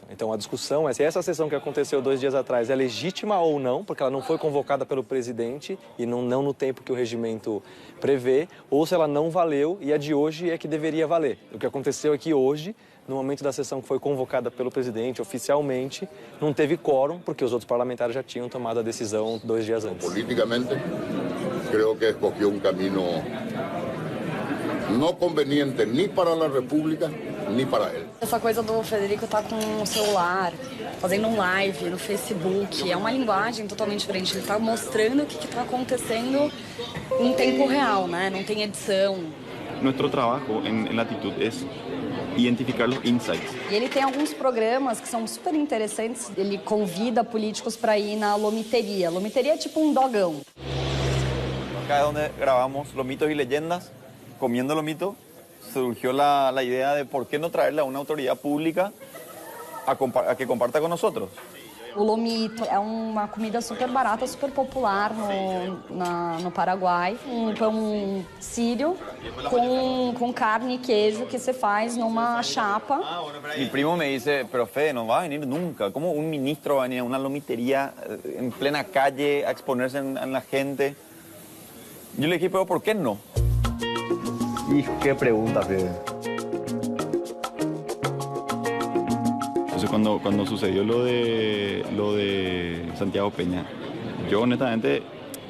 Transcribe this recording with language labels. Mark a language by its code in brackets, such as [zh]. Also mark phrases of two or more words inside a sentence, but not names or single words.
[pt] Então a discussão é se essa sessão que aconteceu 2 dias atrás é legítima ou não, porque ela não foi convocada pelo presidente e não no tempo que o regimento prevê, ou se ela não valeu e a de hoje é que deveria valer. O que aconteceu é que hoje, no momento da sessão que foi convocada pelo presidente oficialmente, não teve quórum, porque os outros parlamentares já tinham tomado a decisão 2 dias antes. [es] Políticamente, creo que escogió un camino no conveniente ni para la República ni para él. [pt] Essa coisa do Federico estar com o celular, fazendo um live no Facebook, é uma linguagem totalmente diferente. Ele está mostrando o que está acontecendo em tempo real, né? Não tem edição. [es] Nuestro trabajo en Latitud es identificar los insights. [pt] E ele tem alguns programas que são super interessantes. Ele convida políticos para ir na lomiteria. Lomiteria é tipo um dogão. [es] Acá es donde grabamos los mitos y leyendas. Comiendo lomito, surgió la idea de por qué no traerle a una autoridad pública a que comparta con nosotros. [pt] O lomito é uma comida super barata, super popular no Paraguai. Um pão sírio com carne e queijo que se faz numa chapa. [es] Mi primo me dice, pero Fede, no va a venir nunca. ¿Cómo un ministro va a venir a una lomitería en plena calle a exponerse en la gente? Yo le dije, pero ¿por qué no? ¿Y qué pregunta, Fede? Entonces cuando sucedió lo de Santiago Peña, yo honestamente